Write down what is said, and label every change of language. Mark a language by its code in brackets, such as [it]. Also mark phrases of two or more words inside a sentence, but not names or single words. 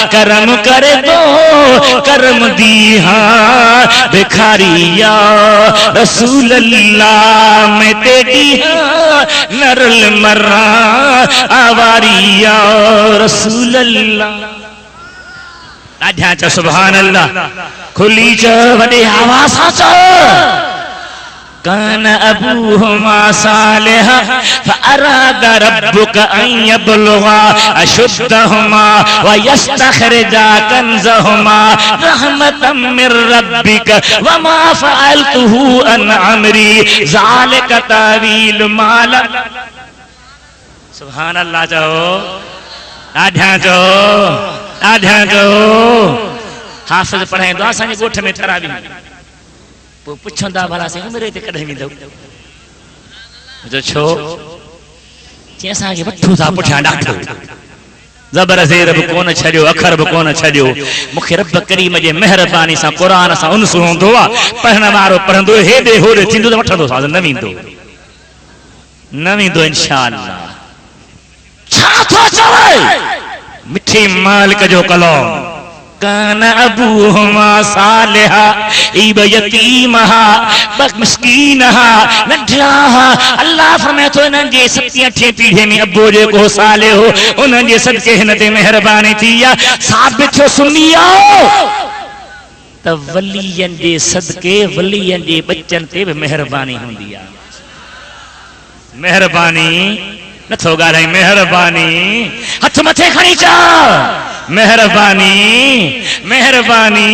[pa] करम कर दो करम दी हाँ भिखारी [ar] या रसूल अल्लाह, [pa] मैं तेरी हाँ नरल मर्रा आवारी [ar] या रसूल अल्लाह। [sd] आध्या च सुभान अल्लाह, खुली च वडे आवाज़ च [ar] كان أبوهما صالحا فأراد ربك أن يبلغا أشدهما ويستخرجا كنزهما رحمة من ربك وما فعلته عن أمري ذلك تأويل ما لم. सुभान अल्लाह [sd] चओ, आध्या चओ, आध्या चओ। हाफ़िज़ पढ़ाईंदो आहे असांजे ॻोठ में तरावी, पोइ पुछंदा भला से उमिरि ते कॾहिं वेंदव? जो छो चई असांखे वठूं था पुठियां ॾाढो, ज़बर ज़ेर बि कोन छॾियो, अखर बि कोन छॾियो। मूंखे रब करीम जे महिरबानी सां क़ुरान सां उनस हूंदो आहे, पढ़ण वारो पढ़ंदो, हेॾे होॾे थींदो त वठंदो, न वेंदो, न वेंदो [ar] इंशा अल्लाह। [sd] छा थो चवे मिठी मालिक जो कलाम, [ar] كان أبوهما صالحا إب يتيمها بس مسكينها [sd] नढा। अल्लाह फरमाए थो इन्हनि जे 7-8 पीढ़े में अबो जेको साले हो उन्हनि जे सदके हिन ते महिरबानी थी आहे। साबित थियो सुन्निया त वलियनि जे सदके वलियनि जे बच्चनि ते बि महिरबानी हूंदी आहे। महिरबानी नथो ॻाल्हाई, महिरबानी हथ मथे खणी चा, महिरबानी महिरबानी।